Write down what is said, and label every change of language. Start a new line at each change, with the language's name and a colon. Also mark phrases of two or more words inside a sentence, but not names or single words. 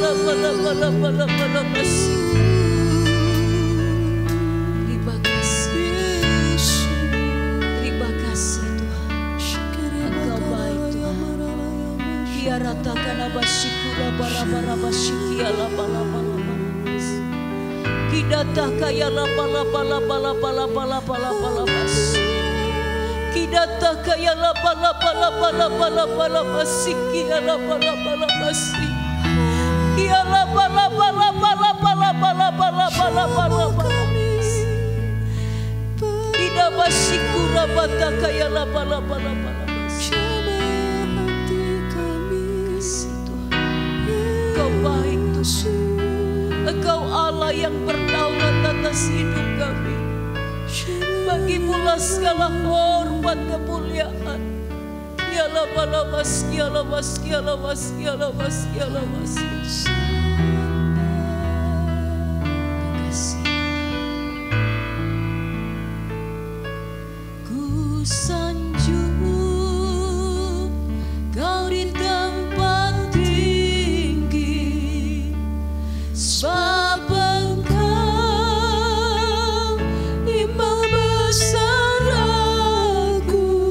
Indonesian: Terima kasih Tuhan. Engkau baik Tuhan. Kiaratakan abasyikura bara-bara-basyiki ala-bala-bala-bala-bas. Kidatakaya la-bala-bala-bala-bala-bala-bala-bala-bas. Kidatakaya la-bala-bala-bala-bala-bala-basiki ala-bala-bala-basi. Kiala-bala-bala-bala-bala-bala-bala-bala-bala-bas. Kidabasyikura batakaya la-bala-bala-bala-bala. Engkau baik Tuhan. Engkau Allah yang berdaulat atas hidup kami. Bagimulah segala hormat kemuliaan. Kiala balabas, kiala bas, kiala bas, kiala bas, kiala bas. Ku sanjung kau di tempat tinggi, sebab Engkau Imam besar aku.